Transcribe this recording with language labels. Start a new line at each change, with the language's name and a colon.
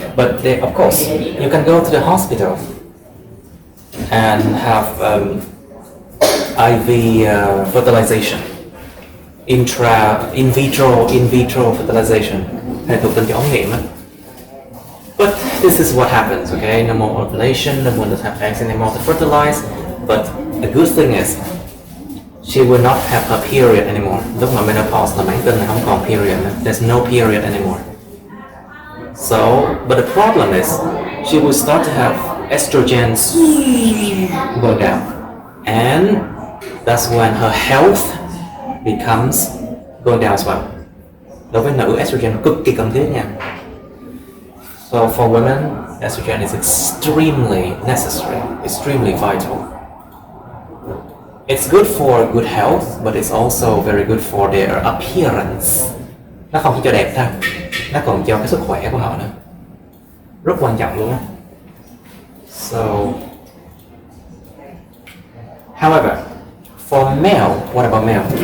English: But of course, you can go to the hospital and have IV fertilization, in vitro fertilization,
Vietnamese: hay thuộc tinh cho ống nghiệm.
English: But this is what happens, okay? No more ovulation, no one does have eggs anymore to fertilize. But the good thing is, she will not have her period anymore.
Vietnamese: Lúc mà menopause là mãn kinh là không còn period nữa.
English: There's no period anymore. So, but the problem is, she will start to have estrogens go down, and that's when her health becomes going down as well.
Vietnamese: Đối với nữ, estrogen cực kỳ cần thiết nha.
English: So for women, estrogen is extremely necessary, extremely vital. It's good for good health, but it's also very good for their appearance.
Vietnamese: Nó không chỉ cho đẹp thôi, nó còn cho cái sức khỏe của họ nữa. Rất quan trọng luôn.
English: So, however, for male, what about male?